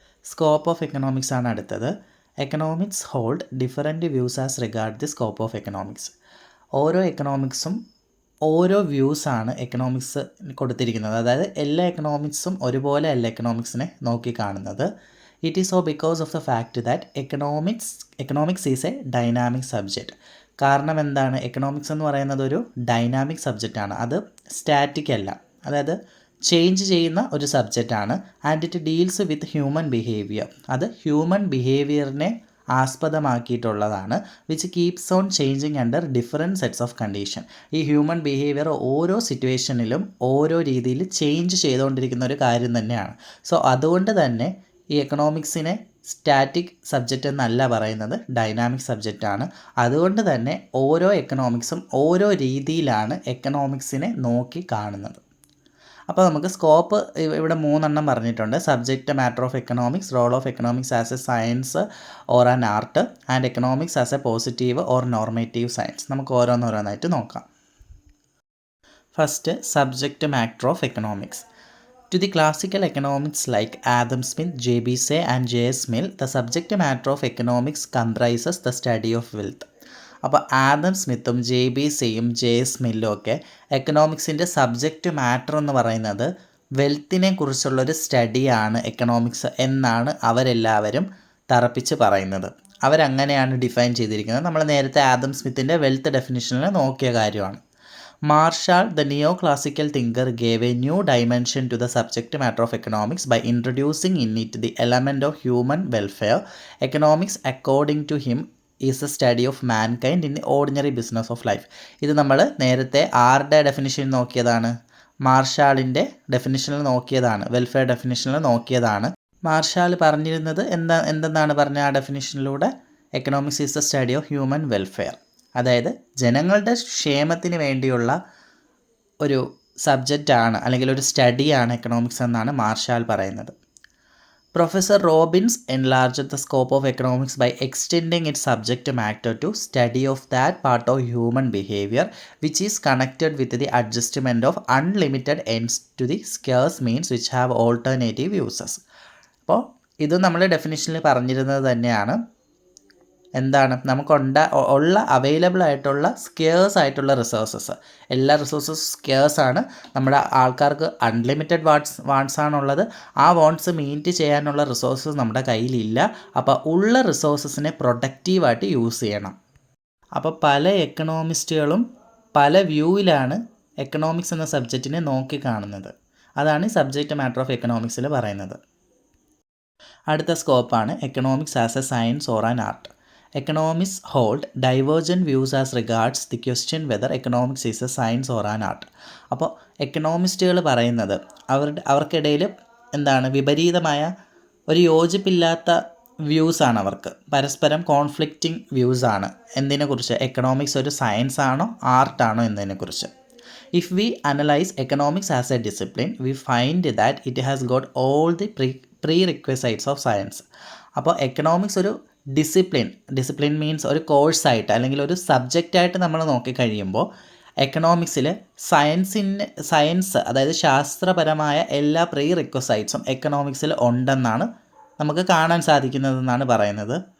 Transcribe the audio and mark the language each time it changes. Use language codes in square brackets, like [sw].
[en] scope of economics [ml] ആണ് അടുത്തത്. [en] Economics hold different views as regard the scope of economics. [ml] ഓരോ എക്കണോമിക്സും ഓരോ വ്യൂസാണ് economics കൊടുത്തിരിക്കുന്നത്. അതായത് എല്ലാ എക്കണോമിക്സും ഒരുപോലെ അല്ല എക്കണോമിക്സിനെ നോക്കി കാണുന്നത്. [en] It is so because of the fact that economics is a dynamic subject. [ml] കാരണം എന്താണ്? എക്കണോമിക്സ് എന്ന് പറയുന്നത് ഒരു ഡൈനാമിക് സബ്ജക്റ്റാണ്. അത് സ്റ്റാറ്റിക് അല്ല, അതായത് ചേഞ്ച് ചെയ്യുന്ന ഒരു സബ്ജക്റ്റാണ്. [en] And it deals with human behaviour. [ml] അത് human ബിഹേവിയറിനെ ആസ്പദമാക്കിയിട്ടുള്ളതാണ്. [en] Which keeps on changing under different sets of condition. [ml] ഈ ഹ്യൂമൻ ബിഹേവിയർ ഓരോ സിറ്റുവേഷനിലും ഓരോ രീതിയിൽ ചേഞ്ച് ചെയ്തുകൊണ്ടിരിക്കുന്ന ഒരു കാര്യം തന്നെയാണ്. സോ അതുകൊണ്ട് തന്നെ ഈ എക്കണോമിക്സിനെ സ്റ്റാറ്റിക് സബ്ജക്റ്റ് എന്നല്ല പറയുന്നത്, ഡൈനാമിക് സബ്ജക്റ്റാണ്. അതുകൊണ്ട് തന്നെ ഓരോ എക്കണോമിക്സും ഓരോ രീതിയിലാണ് എക്കണോമിക്സിനെ നോക്കി കാണുന്നത്. അപ്പോൾ നമുക്ക് സ്കോപ്പ് ഇവിടെ 3 പറഞ്ഞിട്ടുണ്ട്. [en] Subject matter of economics, role of economics as a science or an art, and economics as a positive or normative science. [ml] നമുക്ക് ഓരോന്നോരോന്നായിട്ട് നോക്കാം. [en] First, subject matter of economics. To the classical economics like Adam Smith, J.B. Say and J.S. Mill, the subject matter of economics comprises the study of wealth. [ml] അപ്പോൾ Adam സ്മിത്തും JB Sayയും JS മില്ലും ഒക്കെ എക്കണോമിക്സിൻ്റെ subject matter എന്ന് പറയുന്നത് വെൽത്തിനെ കുറിച്ചുള്ളൊരു സ്റ്റഡിയാണ് economics എന്നാണ് അവരെല്ലാവരും തറപ്പിച്ച് പറയുന്നത്. അവരങ്ങനെയാണ് define ചെയ്തിരിക്കുന്നത്. നമ്മൾ നേരത്തെ ആദം സ്മിത്തിൻ്റെ വെൽത്ത് ഡെഫിനിഷനിൽ നോക്കിയ കാര്യമാണ്. [en] Marshall, the neoclassical thinker, gave a new dimension to the subject matter of economics by introducing in it the element of human welfare. Economics, according to him, is the study of mankind in the ordinary business of life. [ml] ഇത് നമ്മൾ നേരത്തെ ആരുടെ definition നോക്കിയതാണ്? മാർഷാളിൻ്റെ ഡെഫിനിഷനിൽ നോക്കിയതാണ്, welfare ഡെഫിനിഷനിൽ നോക്കിയതാണ്. മാർഷാൾ പറഞ്ഞിരുന്നത് എന്തെന്നാണ് പറഞ്ഞ ആ ഡെഫിനിഷനിലൂടെ? [en] Economics is the study of human welfare. [ml] അതായത് ജനങ്ങളുടെ ക്ഷേമത്തിന് വേണ്ടിയുള്ള ഒരു സബ്ജക്റ്റാണ് അല്ലെങ്കിൽ ഒരു സ്റ്റഡിയാണ് എക്കണോമിക്സ് എന്നാണ് മാർഷാൽ പറയുന്നത്. [en] Professor Robbins enlarged the scope of economics by extending its subject matter to study of that part of human behavior which is connected with the adjustment of unlimited ends to the scarce means which have alternative uses. [ml] അപ്പോൾ ഇത് നമ്മൾ ഡെഫിനിഷനിൽ പറഞ്ഞിരുന്നത് തന്നെയാണ്. എന്താണ്? ഉള്ള available ആയിട്ടുള്ള scarce ആയിട്ടുള്ള resources, എല്ലാ റിസോഴ്സസ് സ്കേഴ്സ് ആണ്. നമ്മുടെ ആൾക്കാർക്ക് അൺലിമിറ്റഡ് വാണ്ട്സ് ആണുള്ളത്. ആ വാണ്ട്സ് മീറ്റ് ചെയ്യാനുള്ള റിസോഴ്സസ് നമ്മുടെ കയ്യിലില്ല. അപ്പോൾ ഉള്ള റിസോഴ്സസിനെ പ്രൊഡക്റ്റീവായിട്ട് യൂസ് ചെയ്യണം. അപ്പോൾ പല എക്കണോമിസ്റ്റുകളും പല വ്യൂവിലാണ് എക്കണോമിക്സ് എന്ന സബ്ജക്റ്റിനെ നോക്കിക്കാണുന്നത്. അതാണ് ഈ സബ്ജക്റ്റ് മാറ്റർ ഓഫ് എക്കണോമിക്സിൽ പറയുന്നത്. അടുത്ത സ്കോപ്പാണ് [en] Economics as a science or an art. Economists hold divergent views as regards the question whether economics is a science or an art. [ml] അപ്പോൾ എക്കണോമിസ്റ്റുകൾ പറയുന്നത് അവർക്കിടയിൽ എന്താണ്? വിപരീതമായ ഒരു യോജിപ്പില്ലാത്ത വ്യൂസാണ് അവർക്ക്. പരസ്പരം കോൺഫ്ലിക്റ്റിംഗ് വ്യൂസാണ്. എന്തിനെക്കുറിച്ച്? എക്കണോമിക്സ് ഒരു സയൻസ് ആണോ ആർട്ടാണോ എന്നതിനെക്കുറിച്ച്. [en] If we analyze economics as a discipline, we find that it has got all the prerequisites of science. [ml] അപ്പോൾ എക്കണോമിക്സ് ഒരു ഡിസിപ്ലിൻ മീൻസ് ഒരു കോഴ്സായിട്ട് അല്ലെങ്കിൽ ഒരു സബ്ജക്റ്റായിട്ട് നമ്മൾ നോക്കിക്കഴിയുമ്പോൾ എക്കണോമിക്സിൽ സയൻസ് അതായത് ശാസ്ത്രപരമായ എല്ലാ പ്രീ റിക്വസൈറ്റ്സും എക്കണോമിക്സിൽ ഉണ്ടെന്നാണ് നമുക്ക് കാണാൻ സാധിക്കുന്നതെന്നാണ് പറയുന്നത്.